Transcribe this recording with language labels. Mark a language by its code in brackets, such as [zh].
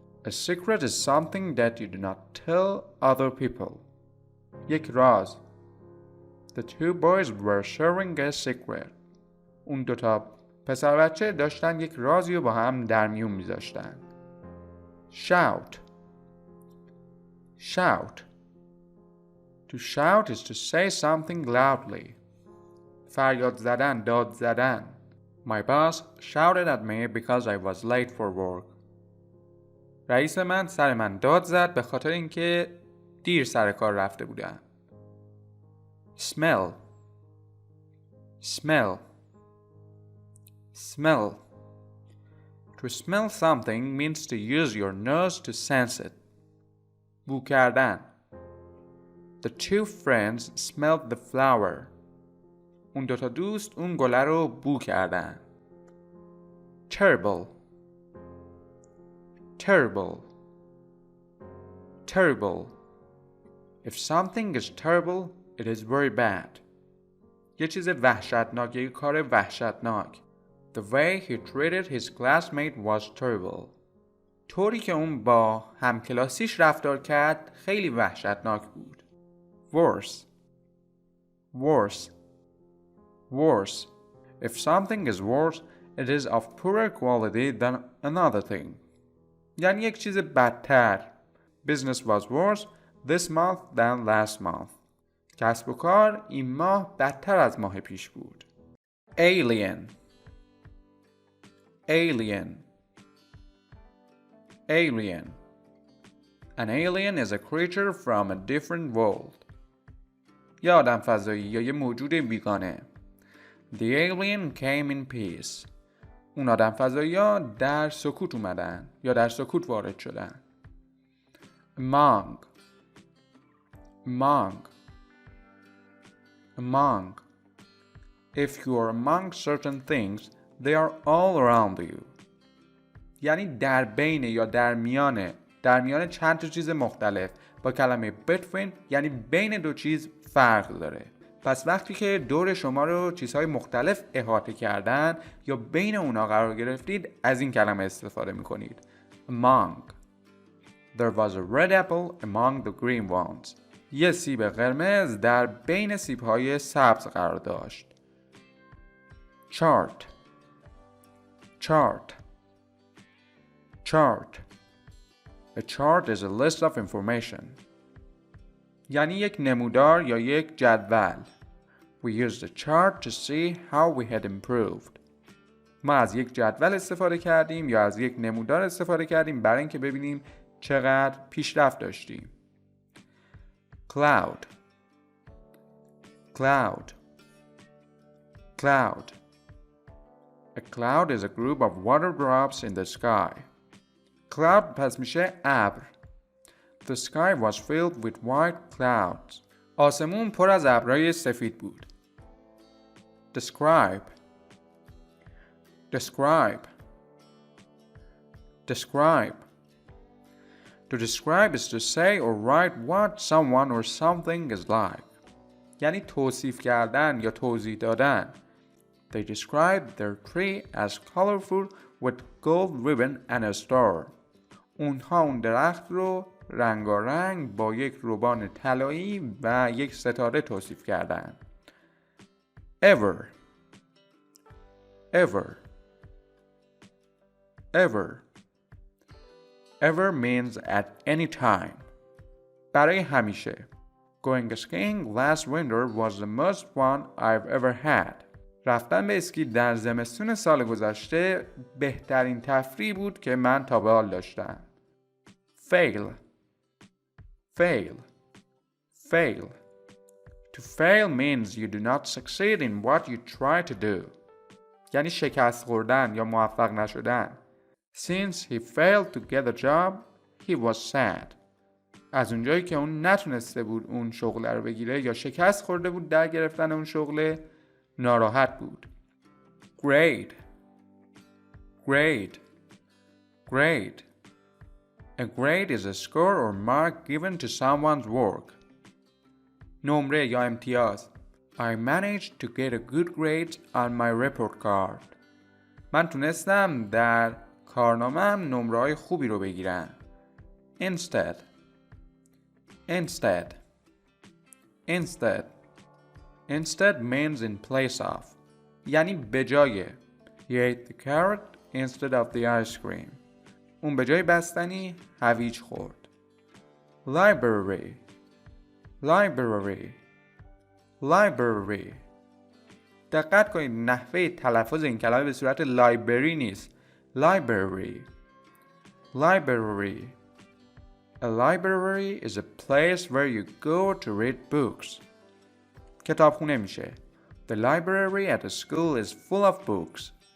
[en] A secret is something that you do not tell other people. [fa] یک راز. [en] The two boys were sharing a secret. [fa] اون دوتا پسر بچه داشتن یک رازی رو با هم در میون میذاشتن. [en] Shout. Shout. To shout is to say something loudly. [fa] فریاد زدن، داد زدن. [en] My boss shouted at me because I was late for work. [fa] رئیس من سر من داد زد به خاطر اینکه دیر سر کار رفته بودم. [en] Smell. Smell. Smell. To smell something means to use your nose to sense it. [fa] بو کردن. [en] The two friends smelled the flower. [fa] اون دوتا دوست اون گله رو بو کردن. [en] Terrible. Terrible. Terrible. If something is terrible, it is very bad. [fa] یه چیز وحشتناک، یه کار وحشتناک. [en] The way he treated his classmate was terrible. [fa] طوری که اون با همکلاسیش رفتار کرد خیلی وحشتناک بود. [en] Worse. Worse. Worse. If something is worse, it is of poorer quality than another thing. [fa] یعنی یک چیز بدتر. [en] Business was worse this month than last month. [fa] کسب و کار این ماه بدتر از ماه پیش بود. [en] Alien. Alien. Alien. An alien is a creature from a different world. [fa] یه آدم فضایی یا یه موجود بیگانه. [en] The alien came in peace. [fa] اون آدم فضایی ها در سکوت اومدن یا در سکوت وارد شدن. [en] Among. Among. Among. If you are among certain things, they are all around you. [fa] یعنی در بین یا در میان چند تا چیز مختلف. با کلمه between یعنی بین دو چیز فرق داره. پس وقتی که دور شما رو چیزهای مختلف احاطه کردن یا بین اونا قرار گرفتید از این کلمه استفاده میکنید. [en] Among. There was a red apple among the green ones. [fa] یه سیب قرمز در بین سیب‌های سبز قرار داشت. [en] Chart. Chart. Chart. A chart is a list of information. [fa] یعنی یک نمودار یا یک جدول. [en] We used the chart to see how we had improved. [fa] ما از یک جدول استفاده کردیم یا از یک نمودار استفاده کردیم برای اینکه ببینیم چقدر پیشرفت داشتیم. [en] Cloud. Cloud. Cloud. A cloud is a group of water drops in the sky. [fa] Cloud پس میشه ابر. [en] The sky was filled with white clouds. [fa] آسمون پر از ابرهای سفید بود. [en] Describe. Describe. Describe. To describe is to say or write what someone or something is like. [fa] یعنی توصیف کردن یا توضیح دادن. [en] They described their tree as colorful with gold ribbon and a star. [fa] اونها اون درخت رو رنگارنگ با یک روبان طلایی و یک ستاره توصیف کردن. [en] Ever. Ever. Ever. Ever means at any time. [fa] برای همیشه. [en] Going skiing last winter was the most fun I've ever had. [fa] رفتن به اسکی در زمستون سال گذشته بهترین تفریح بود که من تا به حال داشتم. [en] Fail. Fail. Fail. To fail means you do not succeed in what you try to do. [fa] یعنی شکست خوردن یا موفق نشدن. [en] Since he failed to get a job, he was sad. [fa] از اونجایی که اون نتونسته بود اون شغل رو بگیره یا شکست خورده بود در گرفتن اون شغل، ناراحت بود. [en] Grade. Grade. Grade. A grade is a score or mark given to someone's work. [fa] نمره یا امتیاز. [en] I managed to get a good grade on my report card. [fa] من تونستم در کارنامه‌ام نمره‌های خوبی رو بگیرم. [en] Instead. Instead. Instead. Instead means in place of. [fa] یعنی به جای. [en] He ate the carrot instead of the ice cream. [fa] اون به جای بستنی هویج خورد. [en] Library. Library. Library. [fa] دقت کنید نحوه تلفظ این کلمه به صورت لایبرری نیست. [en] Library. Library. A library is a place where you go to read books. [fa] کتابخونه میشه. [en] The library at a school is full of books.